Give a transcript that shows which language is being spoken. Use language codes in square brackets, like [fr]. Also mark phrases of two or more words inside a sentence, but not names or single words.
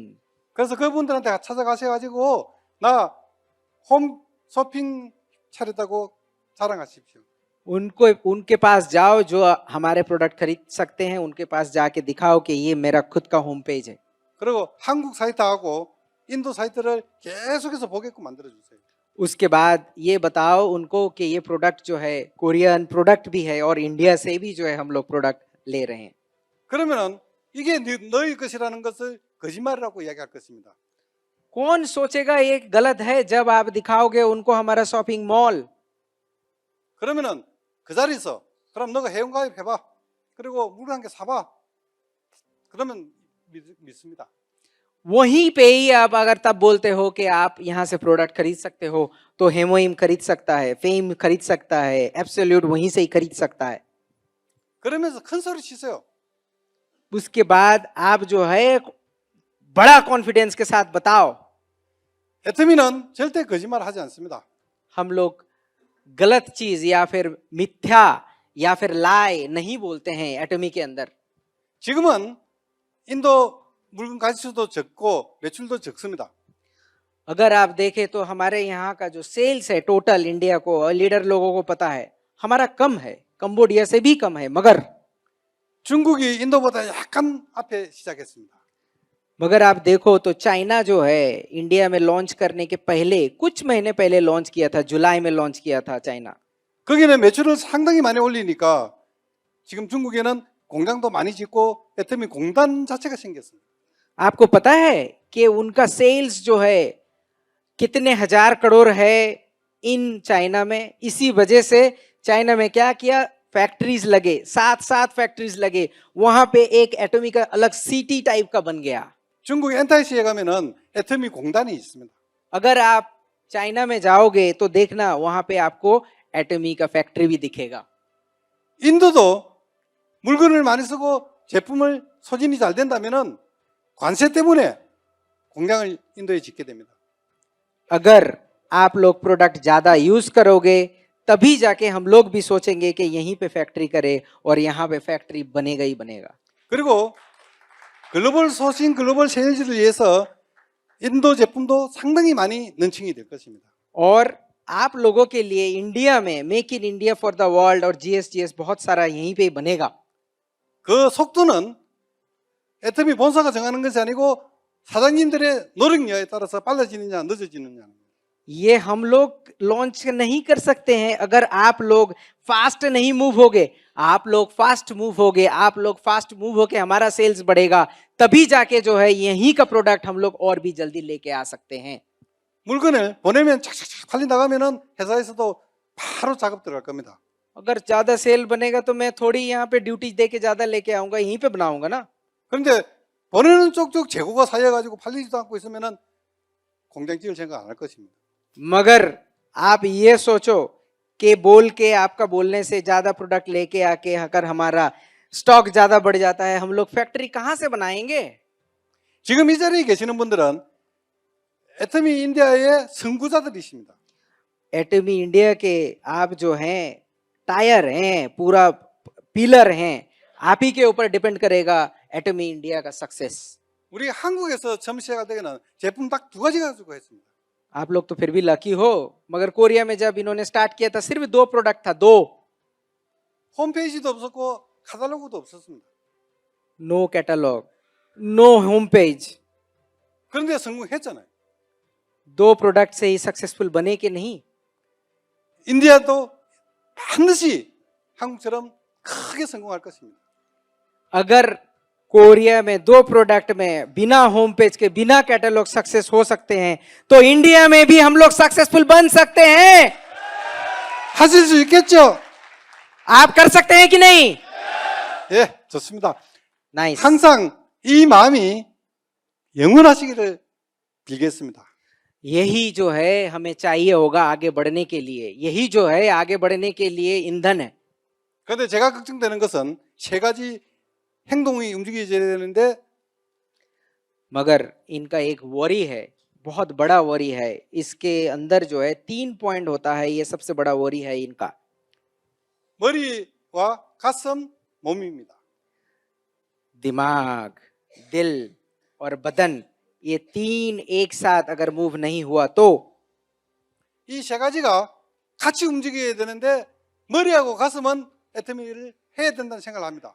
[ko] 그래서 그분들한테 찾아가셔가지고 나 홈 쇼핑 차렸다고 자랑하십시오. [hi] उनके पास जाओ जो हमारे प्रोडक्ट खरीद सकते हैं, उनके पास जाके दिखाओ कि ये मेरा खुद का [en] home page [hi] है. [ko] 그리고 한국 사이트하고 인도 사이트를 계속해서 보게끔 만들어주세요. [hi] उसके बाद ये बताओ उनको कि ये प्रोडक्ट जो है कोरियन प्रोडक्ट भी है और इंडिया से भी जो है हम लोग प्रोडक्ट ले रहे हैं। [ko] 그러면은 이게 너희 것이라는 것을 거짓말이라고 이야기할 것입니다. [hi] कौन सोचेगा ये गलत है जब आप दिखाओगे उनको हमारा [en] shopping mall? [ko] 그러면은 그 자리에서 그럼 너가 회원가입 해봐. 그리고 물건 한 개 사봐. 그러면 믿습니다. [hi] वहीं पे ही आप अगर तब बोलते हो कि आप यहाँ से प्रोडक्ट खरीद सकते हो, तो हेमोइम खरीद सकता है, फेम खरीद सकता है, एब्सोल्यूट वहीं से ही खरीद सकता है। [ko] 그러면서 큰 소리 치세요. [hi] उसके बाद आप जो है बड़ा कॉन्फिडेंस के साथ बताओ, [ko] 애터미는 절대 거짓말 하지 않습니다. [hi] हम लोग गलत चीज या फिर मिथ्या या फिर लाए नहीं बोलते हैं एटमी के अंदर। [ko] 지금은 인도 물건 가치수도 적고 매출도 적습니다. [hi] अगर आप देखें तो हमारे यहाँ का जो सेल्स है टोटल इंडिया को, लीडर लोगों को पता है, हमारा कम है, कंबोडिया से भी कम है। [ko] 중국이 인도보다 약간 앞에 시작했습니다. [hi] मगर आप देखो तो चाइना जो है इंडिया में लॉन्च करने के पहले कुछ महीने पहले लॉन्च किया था, जुलाई में लॉन्च किया था चाइना। [ko] 거기는 매출을 상당히 많이 올리니까 지금 중국에는 공장도 많이 짓고 애터미 공단 자체가 생겼습니다. [hi] आपको पता है कि उनका सेल्स जो है कितने हजार करोड़ है इन चाइना में। इसी वजह से चाइना में क्या किया, फैक्ट्रीज लगे, सात फैक्ट्रीज लगे, वहां पे एक एटॉमिक का अलग सिटी टाइप का बन गया। [ko] 중국 엔타이시에 가면은 애터미 공단이 있습니다. [hi] अगर आप चाइना में जाओगे तो देखना वहां पे आपको एटॉमी का फैक्ट्री भी दिखेगा। [ko] 인도도 물건을 많이 쓰고 제품을 소진이 잘 된다면은 관세 때문에 공장을 인도에 짓게 됩니다. [hi] अगर आप लोग प्रोडक्ट ज्यादा यूज करोगे तभी जाके हम लोग भी सोचेंगे कि यहीं पे फैक्ट्री करे और यहाँ पे फैक्ट्री बनेगा ही बनेगा। [ko] 그리고 글로벌 소싱, 글로벌 세일즈를 위해서 인도 제품도 상당히 많이 런칭이 될 것입니다. [hi] और आप लोगों के लिए इंडिया में [en] make in India for the world [hi] और GSTS बहुत सारा यहीं पे बनेगा। [ko] 그 속도는 애터미 본사가 정하는 것이 아니고 사장님들의 노력력에 따라서 빨라지느냐 늦어지느냐. [hi] ये हम लोग लॉन्च नहीं कर सकते हैं अगर आप लोग फास्ट नहीं मूव होगे। आप लोग [en] fast move [hi] होगे, आप लोग [en] fast move [hi] होके हमारा सेल्स बढ़ेगा, तभी जाके जो है यहीं का प्रोडक्ट हम लोग और भी जल्दी लेके आ सकते हैं। [ko] 물건을 보내면 착착착 팔리 나가면은 회사에서도 바로 작업 들어갈 겁니다. [hi] अगर ज्यादा सेल बनेगा तो मैं थोड़ी यहाँ पे ड्यूटी दे के ज्यादा लेके आऊंगा, यहीं पे बनाऊंगा ना। [ko] 그런데 보내는 쪽쪽 재고가 쌓여가지고 팔리지도 않고 있으면은 공장 지을 생각 안 할 것입니다. [hi] मगर आप ये सोचो कि बोल के आपका बोलने से ज्यादा प्रोडक्ट लेके आके अगर हमारा स्टॉक ज्यादा बढ़ जाता है, हम लोग फैक्ट्री कहाँ से बनाएंगे? [ko] 지금 이 자리에 계시는 분들은 애터미 인디아의 선구자들이십니다. [hi] एटमी इंडिया के आप जो हैं टायर हैं, पूरा पिलर हैं, आप ही के ऊपर डिपेंड करेगा एटमी इंडिया का सक्सेस। [ko] 우리 한국에서 처음 시작할 때는 제품 딱 두 가지 가지고 했습니다. [hi] आप लोग तो फिर भी लकी हो, मगर कोरिया में जब इन्होंने स्टार्ट किया था सिर्फ 2 प्रोडक्ट था, 2। [ko] 홈페이지도 없었고 카탈로그도 없었습니다. [en] No catalog, no home page. [ko] 그런데 성공했잖아요. [hi] 2 प्रोडक्ट से ही सक्सेसफुल बने कि नहीं? [ko] 인디아도 반드시 한국처럼 크게 성공할 것입니다. [hi] अगर कोरिया में 2 प्रोडक्ट में बिना [en] home page [hi] के, बिना कैटलॉग सक्सेस हो सकते हैं, तो इंडिया में भी हम लोग सक्सेसफुल बन सकते हैं। [ko] 하실 수 있겠죠? [hi] आप कर सकते हैं कि नहीं? [ko] 예, 좋습니다. [hi] नाइस। [ko] 항상 이 마음이 영원하시기를 빌겠습니다. [hi] यही जो है हमें चाहिए होगा आगे बढ़ने के लिए, यही जो है आगे बढ़ने के लिए ईंधन है। [ko] 그런데 제가 걱정되는 것은 세 가지 행동이 움직여져야 되는데 [hi] मगर इनका एक वरी है, बहुत बड़ा वरी है। इसके अंदर जो है 3 पॉइंट होता है, ये सबसे बड़ा वरी है इनका। [ko] 머리와 가슴, 몸입니다. [hi] दिमाग, दिल और बदन, ये 3 एक साथ अगर मूव नहीं हुआ तो [ko] 이 세 가지가 같이 움직여야 되는데 머리하고 가슴은 애터미를 해야 된다는 생각을 합니다.